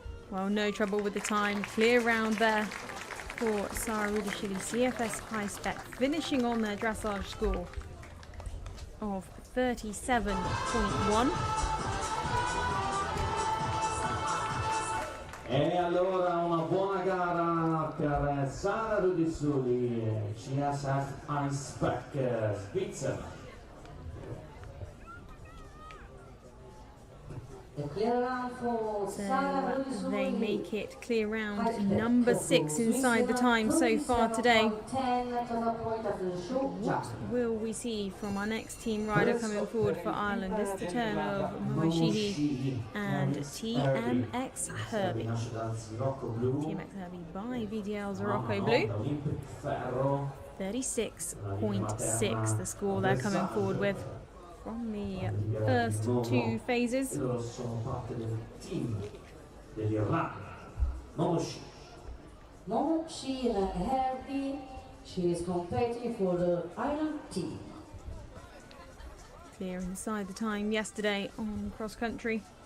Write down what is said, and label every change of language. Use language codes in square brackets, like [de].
[en] Well, no trouble with the time. Clear round there for Sara Rudishvili. CFS High Spec finishing on their dressage score of 37.1. [it] E allora una buona gara per Sara Rudissuli, CSF Icepack, Svizzera. [en] So they make it clear round number 6 inside the time so far today. What will we see from our next team rider coming forward for Ireland? This is the turn of Moeshihi and TMX Herbie. TMX Herbie by VDL's Morocco Blue. 36.6 the score they're coming forward with from the first two phases. [it] E loro sono parte del team dell'Irlanda. [en] Momo Sheena Herbie, she is competing for the Ireland team. Clear inside the time yesterday on cross country.